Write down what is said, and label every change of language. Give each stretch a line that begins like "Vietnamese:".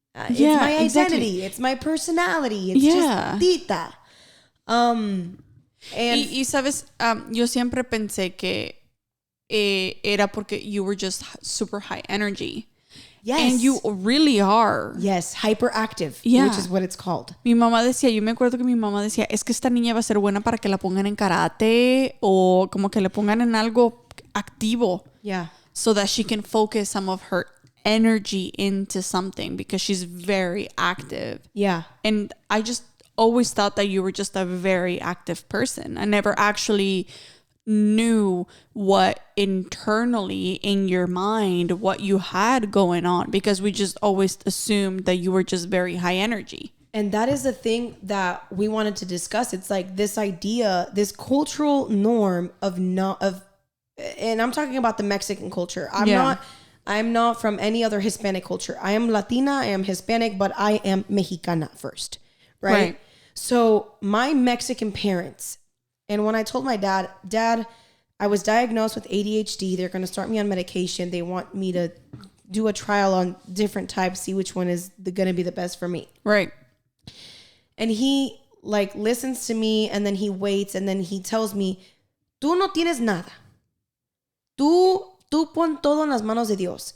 English: It's my identity. Exactly. It's my personality. It's just Tita.
Spanish: Y sabes, yo siempre pensé que era porque
English: you were just super high energy. Yes. And you really are. Yes, hyperactive, which is what it's called.
Spanish: Mi mamá decía, yo me acuerdo que mi mamá decía, es que esta niña va a ser buena para que la pongan en karate o como que le pongan en algo activo.
English: Yeah. So that she can focus some of her energy into something because she's very active. Yeah. And I just always thought that you were just a very active person. I never actually knew what internally in your mind, what you had going on, because we just always assumed that you were just very high energy. And that is the thing that we wanted to discuss. It's like this idea, this cultural norm and I'm talking about the Mexican culture. I'm not from any other Hispanic culture. I am Latina, I am Hispanic, but I am Mexicana first, right? So my Mexican parents, and when I told my dad, I was diagnosed with ADHD. They're going to start me on medication. They want me to do a trial on different types, see which one is going to be the best for me. Right. And he like listens to me, and then he waits, and then he tells me,
Spanish: tú no tienes nada. Tú pon todo en las manos de Dios.